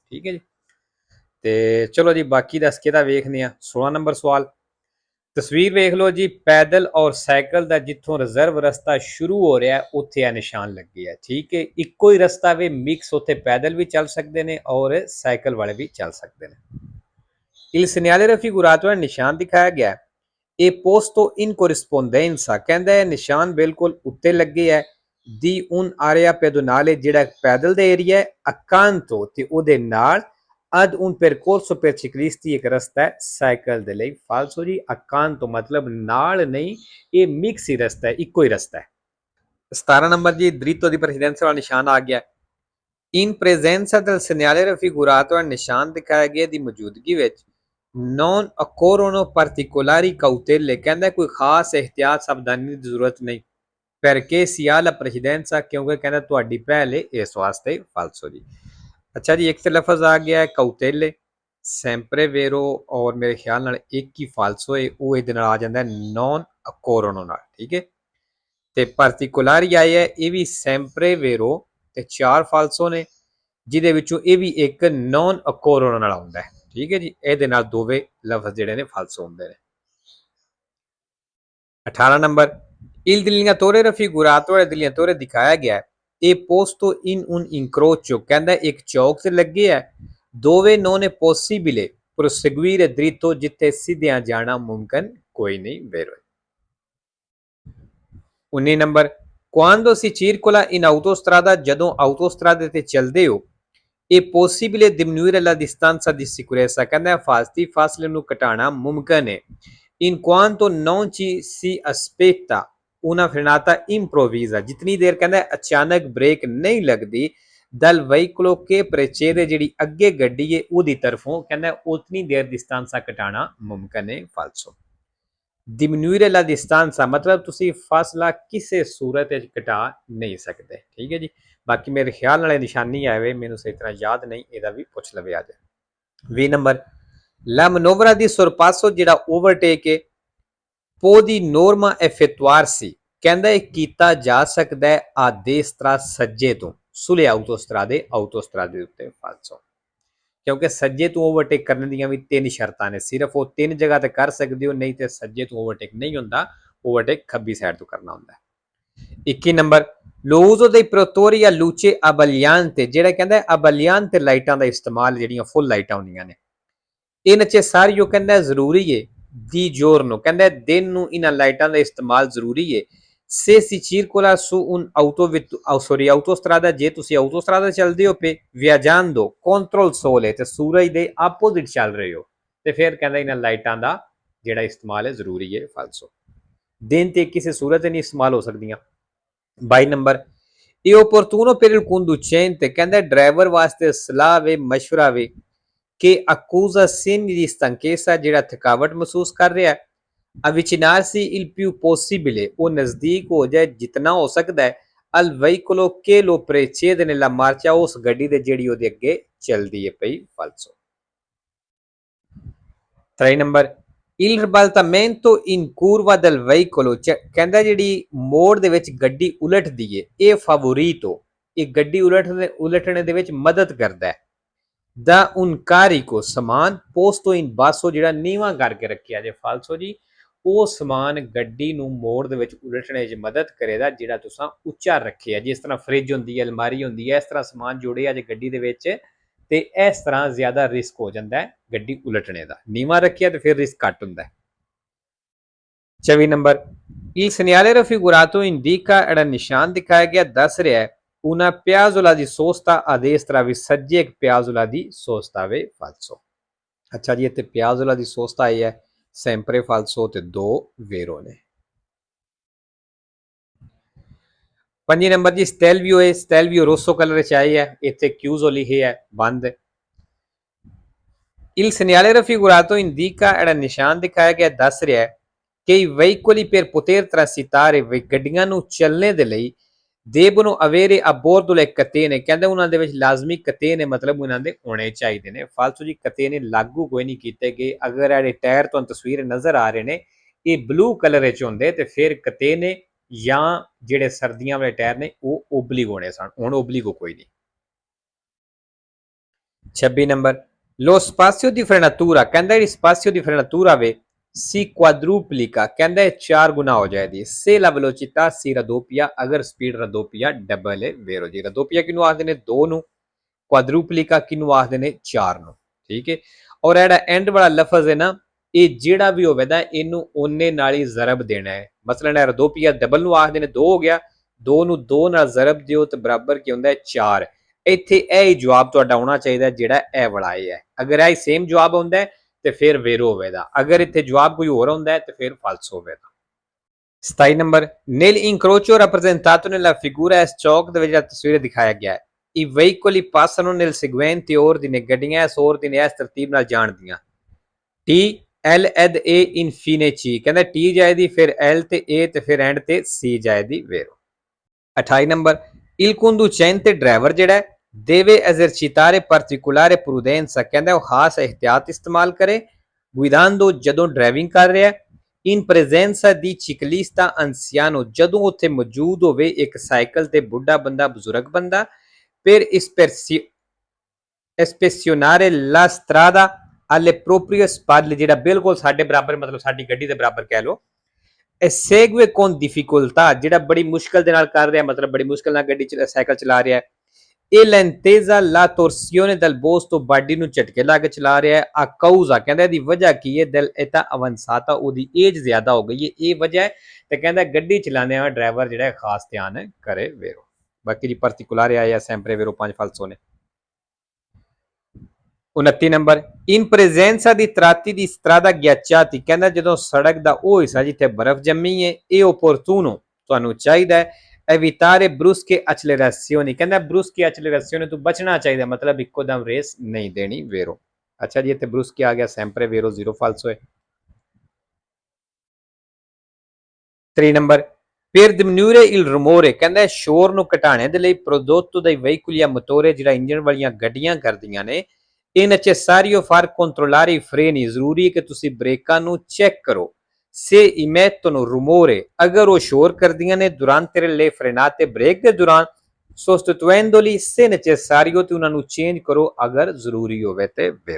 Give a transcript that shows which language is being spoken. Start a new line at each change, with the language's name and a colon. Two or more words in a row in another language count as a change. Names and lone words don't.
Punjabi: ਠੀਕ ਹੈ ਜੀ। ਤੇ ਚਲੋ ਜੀ ਬਾਕੀ ਦਾ ਸਕੇਦਾ ਵੇਖਦੇ ਆ। 16 ਨੰਬਰ ਸਵਾਲ ਤਸਵੀਰ ਵੇਖ ਲਓ ਜੀ। ਪੈਦਲ ਔਰ ਸਾਈਕਲ ਦਾ ਜਿੱਥੋਂ ਰਿਜ਼ਰਵ ਰਸਤਾ ਸ਼ੁਰੂ ਹੋ ਰਿਹਾ ਉੱਥੇ ਆ ਨਿਸ਼ਾਨ ਲੱਗੇ ਆ। ਠੀਕ ਹੈ। ਇੱਕੋ ਹੀ ਰਸਤਾ ਵੇ, ਮਿਕਸ, ਉੱਥੇ ਪੈਦਲ ਵੀ ਚੱਲ ਸਕਦੇ ਨੇ ਔਰ ਸਾਈਕਲ ਵਾਲੇ ਵੀ ਚੱਲ ਸਕਦੇ ਨੇ।
Italian: Il segnale raffigurato è
Punjabi: ਨਿਸ਼ਾਨ ਦਿਖਾਇਆ ਗਿਆ। ਇਹ
Italian: posto in corrispondenza
Punjabi: ਕਹਿੰਦਾ ਹੈ ਨਿਸ਼ਾਨ ਬਿਲਕੁਲ ਉੱਤੇ ਲੱਗੇ ਹੈ।
Italian: di un area pedonale
Punjabi: ਜਿਹੜਾ ਪੈਦਲ ਦਾ ਏਰੀਆ ਹੈ, accanto ਤੇ ਉਹਦੇ ਨਾਲ
Italian: ad un percorso per ciclisti
Punjabi: ਇੱਕ ਰਸਤਾ ਹੈ ਸਾਈਕਲ ਦੇ ਲਈ। ਫਾਲਸੋ ਜੀ। accanto ਮਤਲਬ ਨਾਲ ਨਹੀਂ, ਇਹ ਮਿਕਸ ਹੀ ਰਸਤਾ ਹੈ, ਇੱਕੋ ਹੀ ਰਸਤਾ ਹੈ। 17 ਨੰਬਰ ਜੀ
Italian: dritto di precedenza
Punjabi: ਵਾਲਾ ਨਿਸ਼ਾਨ ਆ ਗਿਆ।
Italian: in presenza del segnale raffigurato
Punjabi: ਨਿਸ਼ਾਨ ਦਿਖਾਇਆ ਗਿਆ ਦੀ ਮੌਜੂਦਗੀ ਵਿੱਚ
Italian: non occorrono particolari cautele
Punjabi: ਕਹਿੰਦਾ ਕੋਈ ਖਾਸ ਇਹਤਿਆਤ ਸਾਵਧਾਨੀ ਦੀ ਜ਼ਰੂਰਤ ਨਹੀਂ।
Italian: perché si ha la precedenza
Punjabi: ਕਿਉਂਕਿ ਕਹਿੰਦਾ ਤੁਹਾਡੀ ਪਹਿਲ ਹੈ, ਇਸ ਵਾਸਤੇ ਫਾਲਸੋ ਜੀ। ਅੱਛਾ ਜੀ। ਇੱਕ ਤੇ ਲਫ਼ਜ਼ ਆ ਗਿਆ ਹੈ
Italian: cautele, sempre vero
Punjabi: ਔਰ ਮੇਰੇ ਖਿਆਲ ਨਾਲ ਇੱਕ ਹੀ ਫਾਲਸੋ ਹੈ, ਉਹ ਇਹਦੇ ਨਾਲ ਆ ਜਾਂਦਾ
Italian: non occorrono
Punjabi: ਨਾਲ। ਠੀਕ ਹੈ। ਤੇ particolari ਆਇਆ ਇਹ ਵੀ
Italian: sempre vero
Punjabi: ਤੇ 4 ਫਾਲਸੋ ਨੇ, ਜਿਹਦੇ ਵਿੱਚੋਂ ਇਹ ਵੀ ਇੱਕ
Italian: non occorrono
Punjabi: ਨਾਲ ਆਉਂਦਾ ਹੈ। ਠੀਕ ਹੈ ਜੀ। ਇਹਦੇ ਨਾਲ ਦੋਵੇਂ ਲਫ਼ਜ਼ ਜਿਹੜੇ ਨੇ ਫਾਲਸੋ ਹੁੰਦੇ ਨੇ। 18 ਨੰਬਰ
Italian: il delineatore raffigurato
Punjabi: ਹੈ, delineatore ਦਿਖਾਇਆ ਗਿਆ। ਇਹ
Italian: posto in un incrocio
Punjabi: ਕਹਿੰਦਾ ਇੱਕ ਚੌਕ ਤੇ ਲੱਗੇ ਹੈ। ਦੋਵੇਂ
Italian: non è possibile proseguire dritto
Punjabi: ਜਿੱਥੇ ਸਿੱਧਿਆਂ ਜਾਣਾ ਮੁਮਕਿਨ ਕੋਈ ਨਹੀਂ। vero। 19 ਨੰਬਰ
Italian: quando si circola in autostrada
Punjabi: ਜਦੋਂ autostrada ਤੇ ਚੱਲਦੇ ਹੋ
Italian: è possibile diminuire la distanza di sicurezza
Punjabi: ਕਹਿੰਦਾ ਫਾਸਲੇ ਨੂੰ ਘਟਾਉਣਾ ਮੁਮਕਿਨ ਹੈ।
Italian: in quanto non ci si aspetta una frenata improvvisa
Punjabi: ਜਿਤਨੀ ਦੇਰ ਕਹਿੰਦਾ ਅਚਾਨਕ ਬ੍ਰੇਕ ਨਹੀਂ ਲੱਗਦੀ
Italian: dal veicolo che precede
Punjabi: ਜਿਹੜੀ ਅੱਗੇ ਗੱਡੀ ਹੈ ਉਹਦੀ ਤਰਫੋਂ ਕਹਿੰਦਾ ਉਤਨੀ ਦੇਰ distanza ਘਟਾਉਣਾ ਮੁਮਕਿਨ ਹੈ। ਫਾਲਸੋ।
Italian: diminuire la distanza
Punjabi: ਮਤਲਬ ਤੁਸੀਂ ਫਾਸਲਾ ਕਿਸੇ ਸੂਰਤ ਵਿੱਚ ਘਟਾ ਨਹੀਂ ਸਕਦੇ। ਠੀਕ ਹੈ ਜੀ। ਬਾਕੀ ਮੇਰੇ ਖਿਆਲ ਨਾਲ ਇਹ ਨਿਸ਼ਾਨੀ ਆਵੇ, ਮੈਨੂੰ ਸਹੀ ਤਰ੍ਹਾਂ ਯਾਦ ਨਹੀਂ, ਇਹਦਾ ਵੀ ਪੁੱਛ ਲਵੇ ਅੱਜ। 20 ਨੰਬਰ
Italian: la manovra di sorpasso
Punjabi: ਜਿਹੜਾ ਓਵਰਟੇਕ ਹੈ
Italian: può di norma effettuarsi
Punjabi: ਕਹਿੰਦਾ ਇਹ ਕੀਤਾ ਜਾ ਸਕਦਾ ਹੈ
Italian: a destra
Punjabi: ਸੱਜੇ ਤੋਂ
Italian: sulle autostrade
Punjabi: ਉੱਤੇ। ਫਾਲਸੋ। ਕਿਉਂਕਿ ਸੱਜੇ ਤੋਂ ਓਵਰਟੇਕ ਕਰਨ ਦੀਆਂ ਵੀ 3 ਸ਼ਰਤਾਂ ਨੇ, ਸਿਰਫ ਉਹ 3 ਜਗ੍ਹਾ ਤੇ ਕਰ ਸਕਦੇ ਹੋ, ਨਹੀਂ ਤੇ ਸੱਜੇ ਤੋਂ ਓਵਰਟੇਕ ਨਹੀਂ ਹੁੰਦਾ, ਓਵਰਟੇਕ ਖੱਬੀ ਸਾਈਡ ਤੋਂ ਕਰਨਾ ਹੁੰਦਾ ਹੈ। 21 ਨੰਬਰ
Italian: l'uso dei protettori a luce abbagliante
Punjabi: ਜਿਹੜਾ ਕਹਿੰਦਾ abbagliante ਲਾਈਟਾਂ ਦਾ ਇਸਤੇਮਾਲ, ਜਿਹੜੀਆਂ ਫੁੱਲ ਲਾਈਟਾਂ ਹੁੰਦੀਆਂ ਨੇ ਇਹ necessario ਕਹਿੰਦਾ ਜ਼ਰੂਰੀ ਹੈ।
Italian: di giorno
Punjabi: ਕਹਿੰਦਾ ਦਿਨ ਨੂੰ ਇਹਨਾਂ ਲਾਈਟਾਂ ਦਾ ਇਸਤੇਮਾਲ ਜ਼ਰੂਰੀ ਹੈ।
Italian: se si circola su un autostrada
Punjabi: ਜੇ ਤੁਸੀਂ autostrada ਚੱਲਦੇ ਹੋ ਪਏ
Italian: viaggiando contro il sole
Punjabi: ਤੇ ਸੂਰਜ ਦੇ ਆਪੋਜ਼ਿਟ ਚੱਲ ਰਹੇ ਹੋ ਤੇ ਫਿਰ ਕਹਿੰਦਾ ਇਹਨਾਂ ਲਾਈਟਾਂ ਦਾ ਜਿਹੜਾ ਇਸਤੇਮਾਲ ਹੈ ਜ਼ਰੂਰੀ ਹੈ। ਫਾਲਸੋ। ਦਿਨ ਤੇ ਕਿਸੇ ਸੂਰਤ ਨਹੀਂ ਇਸਤੇਮਾਲ ਹੋ ਸਕਦੀਆਂ। 22 ਨੰਬਰ ਇਹ
Italian: opportuno per il conducente
Punjabi: ਕਹਿੰਦਾ ਡਰਾਈਵਰ ਵਾਸਤੇ ਸਲਾਹ ਵੇ, ਮਸ਼ਵਰਾ ਵੇ ਕਿ
Italian: accusa segni di stanchezza
Punjabi: ਜਿਹੜਾ ਥਕਾਵਟ ਮਹਿਸੂਸ ਕਰ ਰਿਹਾ ਹੈ
Italian: avvicinarsi il più possibile
Punjabi: ਉਹ ਨਜ਼ਦੀਕ ਹੋ ਜਾਏ ਜਿਤਨਾ ਹੋ ਸਕਦਾ ਹੈ
Italian: al veicolo che lo precede nella marcia
Punjabi: ਉਸ ਗੱਡੀ ਦੇ ਜਿਹੜੀ ਉਹਦੇ ਅੱਗੇ ਚੱਲਦੀ ਹੈ ਪਈ। ਫਾਲਸੋ। 3 ਨੰਬਰ
Italian: il ribaltamento in curva del veicolo
Punjabi: ਕਹਿੰਦਾ ਜਿਹੜੀ ਮੋੜ ਦੇ ਵਿੱਚ ਗੱਡੀ ਉਲਟਦੀ ਹੈ ਇਹ favorito, ਇਹ ਗੱਡੀ ਉਲਟਣੇ ਦੇ ਵਿੱਚ ਮਦਦ ਕਰਦਾ ਹੈ।
Italian: da un carico
Punjabi: ਸਮਾਨ
Italian: posto in basso
Punjabi: ਜਿਹੜਾ ਨੀਵਾਂ ਕਰਕੇ ਰੱਖਿਆ ਜੇ ਫਾਲਸੋ ਜੀ ਉਹ ਸਮਾਨ ਗੱਡੀ ਨੂੰ ਮੋੜ ਦੇ ਵਿੱਚ ਉਲਟਣੇ 'ਚ ਮਦਦ ਕਰੇਗਾ ਜਿਹੜਾ ਤੁਸੀਂ ਉੱਚਾ ਰੱਖਿਆ। ਜਿਸ ਤਰ੍ਹਾਂ ਫ੍ਰਿਜ ਹੁੰਦੀ ਹੈ, ਅਲਮਾਰੀ ਹੁੰਦੀ ਹੈ, ਇਸ ਤਰ੍ਹਾਂ ਸਮਾਨ ਜੋੜਿਆ ਜੇ ਗੱਡੀ ਦੇ ਵਿੱਚ ਤੇ ਇਸ ਤਰ੍ਹਾਂ ਜ਼ਿਆਦਾ ਰਿਸਕ ਹੋ ਜਾਂਦਾ ਹੈ ਗੱਡੀ ਉਲਟਣੇ ਦਾ। ਨੀਵਾਂ ਰੱਖਿਆ ਤੇ ਫਿਰ ਰਿਸਕ ਘੱਟ ਹੁੰਦਾ ਹੈ। 24 ਨੰਬਰ
Italian: il segnale raffigurato indica
Punjabi: ਜਿਹੜਾ ਨਿਸ਼ਾਨ ਦਿਖਾਇਆ ਗਿਆ ਦੱਸ ਰਿਹਾ ਹੈ
Italian: una piazzola di sosta a destra
Punjabi: ਵੀ ਸੱਜੇ ਇੱਕ
Italian: piazzola di sosta
Punjabi: ਵੇ ਫਾਲਸੋ। ਅੱਛਾ ਜੀ ਇੱਥੇ
Italian: piazzola di sosta
Punjabi: ਆਈ ਹੈ
Italian: sempre falso
Punjabi: ਤੇ 2 vero ਨੇ। 5 ਨੰਬਰ ਜੀ ਸਟੈਲਵੀਓ ਹੈ, ਸਟੈਲਵੀਓ ਰੋਸੋ ਕਲਰ ਵਿੱਚ ਆਈ ਹੈ, ਇੱਥੇ ਕਿਊਜ਼ੋ ਲਿਖਿਆ ਹੈ ਬੰਦ।
Italian: il segnale raffigurato indica
Punjabi: ਜਿਹੜਾ ਨਿਸ਼ਾਨ ਦਿਖਾਇਆ ਗਿਆ ਦੱਸ ਰਿਹਾ ਹੈ ਕਿ
Italian: veicoli per poter transitare
Punjabi: ਗੱਡੀਆਂ ਨੂੰ ਚੱਲਣੇ ਦੇ ਲਈ
Italian: devono avere a bordo le catene
Punjabi: ਕਹਿੰਦੇ ਉਹਨਾਂ ਦੇ ਵਿੱਚ ਲਾਜ਼ਮੀ ਕਤੇਨੇ ਮਤਲਬ ਉਹਨਾਂ ਦੇ ਹੋਣੇ ਚਾਹੀਦੇ ਨੇ। ਫਾਲਤੂ ਜੀ ਕਤੇਨੇ ਲਾਗੂ ਕੋਈ ਨਹੀਂ ਕੀਤੇ ਗਏ। ਅਗਰ ਇਹਦੇ ਟਾਇਰ ਤੋਂ ਤਸਵੀਰ ਨਜ਼ਰ ਆ ਰਹੇ ਨੇ ਇਹ ਬਲੂ ਕਲਰ ਵਿੱਚ ਹੁੰਦੇ ਤੇ ਫਿਰ ਕਤੇਨੇ ਜਾਂ ਜਿਹੜੇ ਸਰਦੀਆਂ ਵਾਲੇ ਟਾਇਰ ਨੇ ਉਹ ਓਬਲੀਗੋ ਹੋਣੇ ਸਨ, ਹੁਣ ਓਬਲੀਗੋ ਕੋਈ ਨਹੀਂ। 26 ਨੰਬਰ
Italian: lo spazio di frenatura
Punjabi: ਕਹਿੰਦਾ ਜਿਹੜੀ
Italian: spazio di frenatura
Punjabi: ਵੇ
Italian: si quadruplica
Punjabi: ਕਹਿੰਦਾ 4 ਗੁਣਾ ਹੋ ਜਾਏਗੀ।
Italian: se la velocità si raddoppia
Punjabi: ਅਗਰ ਸਪੀਡ raddoppia ਡਬਲ ਹੈ ਵੇਰੋ ਜੀ। raddoppia ਕਿਨੂੰ ਆਖਦੇ ਨੇ 2 ਨੂੰ, quadruplica ਕਿਨੂੰ ਆਖਦੇ ਨੇ 4 ਨੂੰ। ਠੀਕ ਹੈ ਔਰ ਇਹਦਾ ਐਂਡ ਵਾਲਾ ਲਫ਼ਜ਼ ਹੈ ਨਾ ਇਹ ਜਿਹੜਾ ਵੀ ਹੋਵੇਗਾ ਇਹਨੂੰ ਉਹਨੇ ਨਾਲ ਹੀ ਜ਼ਰਬ ਦੇਣਾ ਹੈ। ਮਸਲਨ raddoppia ਡਬਲ ਨੂੰ ਆਖਦੇ ਨੇ 2 ਹੋ ਗਿਆ, 2 ਨੂੰ 2 ਨਾਲ ਜ਼ਰਬ ਦਿਓ ਤੇ ਬਰਾਬਰ ਕੀ ਹੁੰਦਾ ਹੈ 4। ਇੱਥੇ ਇਹ ਹੀ ਜਵਾਬ ਤੁਹਾਡਾ ਆਉਣਾ ਚਾਹੀਦਾ ਜਿਹੜਾ ਇਹ ਵਾਲਾ ਹੈ। ਅਗਰ ਇਹ ਸੇਮ ਜਵਾਬ ਹੁੰਦਾ ਤੇ ਫਿਰ ਵੇਰੋ ਹੋਵੇਗਾ, ਅਗਰ ਇੱਥੇ ਜਵਾਬ ਕੋਈ ਹੋਰ ਹੁੰਦਾ ਹੈ ਤੇ ਫਿਰ ਫਾਲਸੋ ਹੋਵੇਗਾ। 27 ਨੰਬਰ
Italian: nel incrocio rappresentato nella figura
Punjabi: ਇਸ ਚੌਕ ਦੇ ਵਿੱਚ ਜਿਹੜਾ ਤਸਵੀਰ ਦਿਖਾਇਆ ਗਿਆ ਹੈ
Italian: i veicoli passano nel seguente ordine
Punjabi: ਗੱਡੀਆਂ ਇਸ ordine ਇਸ ਤਰਤੀਬ ਨਾਲ ਜਾਣਦੀਆਂ
Italian: T L ed A infine C
Punjabi: ਕਹਿੰਦਾ T ਜਾਏਦੀ ਫਿਰ L ਤੇ A ਤੇ ਫਿਰ ਐਂਡ ਤੇ C ਜਾਏਦੀ ਵੇਰੋ। 28 ਨੰਬਰ
Italian: il conducente
Punjabi: ਡਰਾਈਵਰ ਜਿਹੜਾ
Italian: deve esercitare particolare prudenza
Punjabi: ਕਹਿੰਦਾ ਉਹ ਖਾਸ ਇhtiyat ਇਸਤੇਮਾਲ ਕਰੇ guidando ਜਦੋਂ ਡਰਾਈਵਿੰਗ ਕਰ ਰਿਹਾ
Italian: in presenza di ciclista anziano
Punjabi: ਜਦੋਂ ਉੱਥੇ ਮੌਜੂਦ ਹੋਵੇ ਇੱਕ ਸਾਈਕਲ ਤੇ ਬੁੱਢਾ ਬੰਦਾ ਬਜ਼ੁਰਗ ਬੰਦਾ
Italian: per ispezionare la strada alle proprie spalle
Punjabi: ਜਿਹੜਾ ਬਿਲਕੁਲ ਸਾਡੇ ਬਰਾਬਰ ਮਤਲਬ ਸਾਡੀ ਗੱਡੀ ਦੇ ਬਰਾਬਰ ਕਹਿ ਲਓ।
Italian: segue con difficoltà
Punjabi: ਜਿਹੜਾ ਬੜੀ ਮੁਸ਼ਕਲ ਦੇ ਨਾਲ ਕਰ ਰਿਹਾ ਮਤਲਬ ਬੜੀ ਮੁਸ਼ਕਲ ਨਾਲ ਗੱਡੀ ਸਾਈਕਲ ਚਲਾ ਰਿਹਾ ਹੈ। ਇਹ
Italian: lentezza la torsione del bosto
Punjabi: ਬਾਡੀ ਨੂੰ ਝਟਕੇ ਲਾ ਕੇ ਚਲਾ ਰਿਹਾ ਹੈ।
Italian: a causa
Punjabi: ਕਹਿੰਦਾ ਇਹਦੀ ਵਜ੍ਹਾ ਕੀ ਹੈ
Italian: del età avanzata
Punjabi: ਉਹਦੀ ਏਜ ਜ਼ਿਆਦਾ ਹੋ ਗਈ ਹੈ ਇਹ ਵਜ੍ਹਾ ਹੈ ਤੇ ਕਹਿੰਦਾ ਗੱਡੀ ਚਲਾਉਂਦੇ ਆ ਡਰਾਈਵਰ ਜਿਹੜਾ ਖਾਸ ਧਿਆਨ ਕਰੇ ਵੇਰੋ। ਬਾਕੀ ਦੀ particolare ਆਇਆ
Italian: sempre vero
Punjabi: 5 ਫਾਲਸੋ ਨੇ। 29 ਨੰਬਰ
Italian: in presenza di tratti di strada ghiacciati
Punjabi: ਕਹਿੰਦਾ ਜਦੋਂ ਸੜਕ ਦਾ ਉਹ ਹਿੱਸਾ ਜਿੱਥੇ ਬਰਫ਼ ਜੰਮੀ ਹੈ ਇਹ opportuno ਤੁਹਾਨੂੰ ਚਾਹੀਦਾ ਹੈ
Italian: evitare brusche accelerazioni
Punjabi: ਕਹਿੰਦਾ
Italian: brusche accelerazioni
Punjabi: ਤੋਂ ਬਚਣਾ ਚਾਹੀਦਾ ਮਤਲਬ ਇੱਕੋ ਦਮ ਰੇਸ ਨਹੀਂ ਦੇਣੀ ਵੇਰੋ। ਅੱਛਾ ਜੀ ਇੱਥੇ brusche ਆ ਗਿਆ
Italian: sempre vero
Punjabi: 0 ਫਾਲਸੋ ਹੈ। 3 ਨੰਬਰ
Italian: per diminuire il rumore
Punjabi: ਕਹਿੰਦਾ ਸ਼ੋਰ ਨੂੰ ਘਟਾਉਣੇ ਦੇ ਲਈ
Italian: prodotto dai veicoli a motore
Punjabi: ਜਿਹੜਾ ਇੰਜਨ ਵਾਲੀਆਂ ਗੱਡੀਆਂ ਕਰਦੀਆਂ ਨੇ
Italian: è necessario far controllare i freni
Punjabi: ਜ਼ਰੂਰੀ ਹੈ ਕਿ ਤੁਸੀਂ ਬ੍ਰੇਕਾਂ ਨੂੰ ਚੈੱਕ ਕਰੋ
Italian: se emettono rumore
Punjabi: ਅਗਰ ਉਹ ਸ਼ੋਰ ਕਰਦੀਆਂ ਨੇ
Italian: durante le frenate
Punjabi: ਬ੍ਰੇਕ ਦੇ ਦੌਰਾਨ
Italian: sostituendoli se necessario
Punjabi: ਤੇ ਉਹਨਾਂ ਨੂੰ ਚੇਂਜ ਕਰੋ ਅਗਰ ਜ਼ਰੂਰੀ ਹੋਵੇ ਤੇ ਵੇਰੋ।